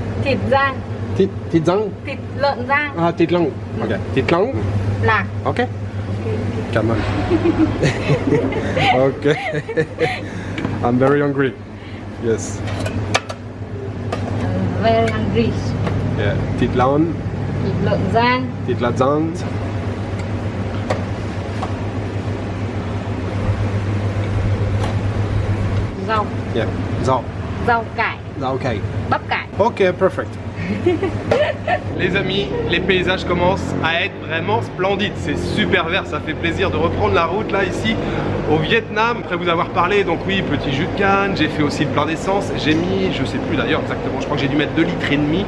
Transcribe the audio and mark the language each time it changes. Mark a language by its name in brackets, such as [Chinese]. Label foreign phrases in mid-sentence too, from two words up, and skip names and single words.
[Vietnamese] thịt rang, thịt rang. thịt lợn rang, Ah, thịt lăng. Ok. Thịt lăng. lạc. Ok. Cảm ơn. Ok. [English] I'm very hungry. Yes. Very hungry. Yeah. [Vietnamese] Thịt lợn. Thịt lợn rang, Thịt lợn rang. rau, Yeah. Rau. rau cải, Rau cải. bắp cải. [English] Ok, perfect. [French] Les amis, les paysages commencent à être vraiment splendides. C'est super vert, ça fait plaisir de reprendre la route là ici au Vietnam. Après vous avoir parlé, donc oui, petit jus de canne, j'ai fait aussi le plein d'essence. J'ai mis, je sais plus d'ailleurs exactement, je crois que j'ai dû mettre 2,5 litres.